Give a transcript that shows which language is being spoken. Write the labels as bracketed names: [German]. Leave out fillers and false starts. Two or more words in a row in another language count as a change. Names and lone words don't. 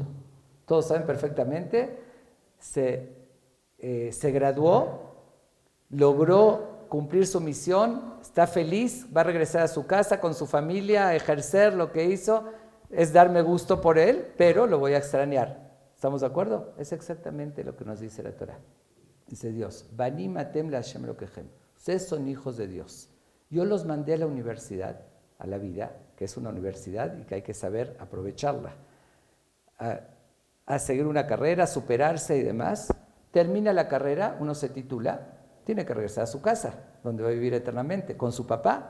[Spanish] Todos saben perfectamente, se graduó, logró cumplir su misión, está feliz, va a regresar a su casa con su familia, a ejercer lo que hizo, es darme gusto por él, pero lo voy a extrañar. ¿Estamos de acuerdo? Es exactamente lo que nos dice la Torá. Dice Dios, [Hebrew] בנים אתם לה' אלהיכם. [Spanish] Ustedes son hijos de Dios. Yo los mandé a la universidad, a la vida, que es una universidad y que hay que saber aprovecharla, a seguir una carrera, superarse y demás. Termina la carrera, uno se titula, tiene que regresar a su casa, donde va a vivir eternamente, con su papá.